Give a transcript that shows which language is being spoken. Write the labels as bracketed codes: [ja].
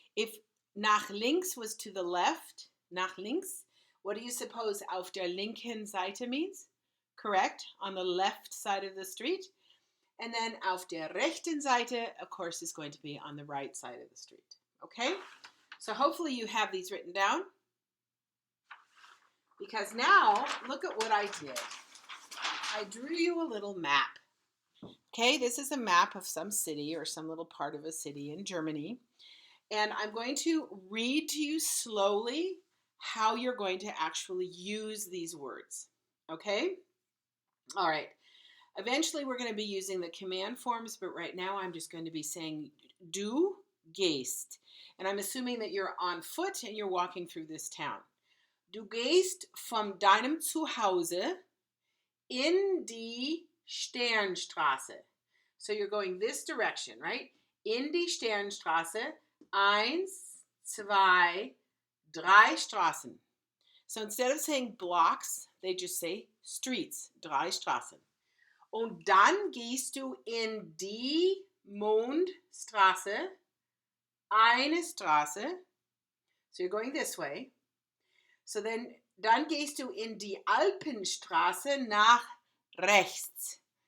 [en] If [de] nach links [en] was to the left, nach links, what do you suppose [de] auf der linken Seite [en] means? Correct, on the left side of the street. And then [de] auf der rechten Seite, [en] of course, is going to be on the right side of the street. Okay? So hopefully you have these written down. Because now, look at what I did. I drew you a little map. Okay, this is a map of some city or some little part of a city in Germany. And I'm going to read to you slowly how you're going to actually use these words. Okay? All right. Eventually, we're going to be using the command forms, but right now I'm just going to be saying [de] du gehst. [en] And I'm assuming that you're on foot and you're walking through this town. [de] Du gehst von deinem Zuhause in die Sternstraße. [en] So you're going this direction, right? [de] In die Sternstraße, 1, 2, 3 Straßen. [en] So instead of saying blocks, they just say streets, 3 Straßen. [de] Und dann gehst du in die Mondstraße, eine Straße. [en] So you're going this way. [de] So dann gehst du in die Alpenstraße nach rechts.